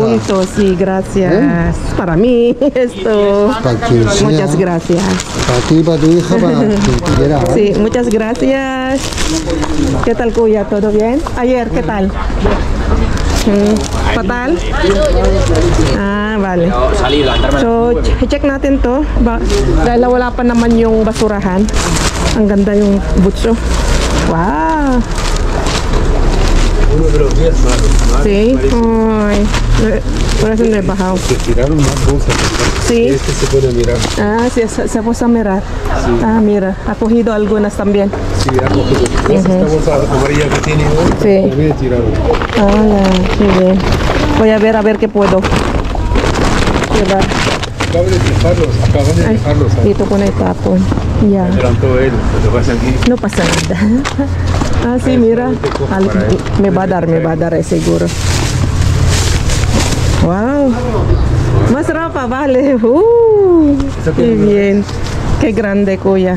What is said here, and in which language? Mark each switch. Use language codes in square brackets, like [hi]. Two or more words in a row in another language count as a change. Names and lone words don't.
[es] Conjunto, sí, gracias. Para mí, esto. Para quien sea. Muchas gracias. Para ti, para tu hija, para quien quiera. Sí, muchas gracias. ¿Qué tal, Kuya? ¿Todo bien? Ayer, ¿qué tal? Fatal? Ah, vale. [tl] So, check natin to. Dahil wala pa naman yung basurahan. Ang ganda yung butso. Wow. [es] Uno de los días más. Sí. Ay. Por eso no he bajado. Se tiraron más bolsas. Sí. Este se puede mirar. Ah, sí, se puso a mirar. Sí. Ah, mira, ha cogido algunas también. Sí, ha cogido. Esta bolsa amarilla que tiene hoy, sí. también tiraron. Hola, muy bien. Voy a ver qué puedo llevar. Acaban de dejarlos. [tl] Dito ko na itapon. [es] Ya. Adelantó él, lo pasa aquí. No pasa nada. Ah, sí, mira. Me va a dar seguro. Wow. Más ropa, vale. Qué bien. Qué grande, Kuya.